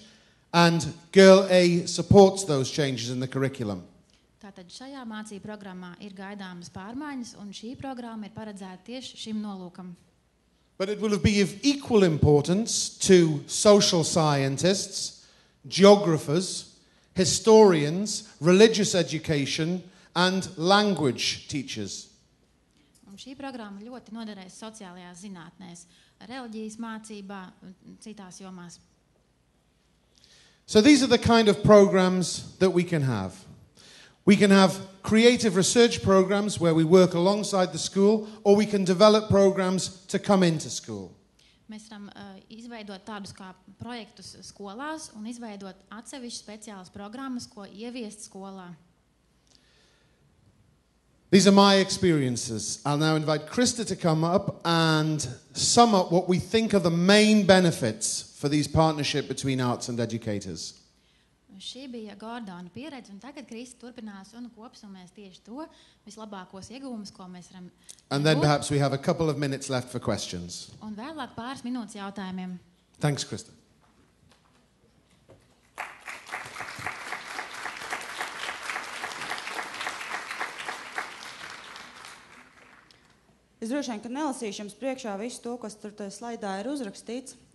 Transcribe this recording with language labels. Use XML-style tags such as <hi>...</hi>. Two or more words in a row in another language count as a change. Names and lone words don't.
<en>And Girl A supports those changes in the curriculum.</en> <lv>Tātad šajā mācību programmā ir gaidāmas pārmaiņas, un šī programma ir paredzēta tieši šim nolūkam.</lv> <en>But it will be of equal importance to social scientists, geographers, historians, religious education and language teachers.</en> <lv>Un šī programma ļoti noderēs sociālajās zinātnēs, reliģijas mācībā un citās jomās.</lv> <en>So these are the kind of programs that we can have. We can have creative research programs where we work alongside the school, or we can develop programs to come into school.</en> <lv>Mēs varam izveidot tādus kā projektus skolās un izveidot atsevišķas speciālas programmas, ko ieviest skolā.</lv> <en>These are my experiences. I'll now invite Krista to come up and sum up what we think are the main benefits for these partnership between arts and educators.</en> <lv>Šī bija Gordona pieredze, un tagad Krista turpinās un kopsumēs tieši to vislabākos iegūmus, ko mēs varam.</lv> <en>And then perhaps we have a couple of minutes left for questions.</en> <lv>Un vēlāk pāris minūtes jautājumiem.</lv> <en>Thanks, Krista.</en> <lv>Es droši vien, ka nelasīšu jums priekšā visu to, kas tur tajā slaidā ir uzrakstīts.</lv>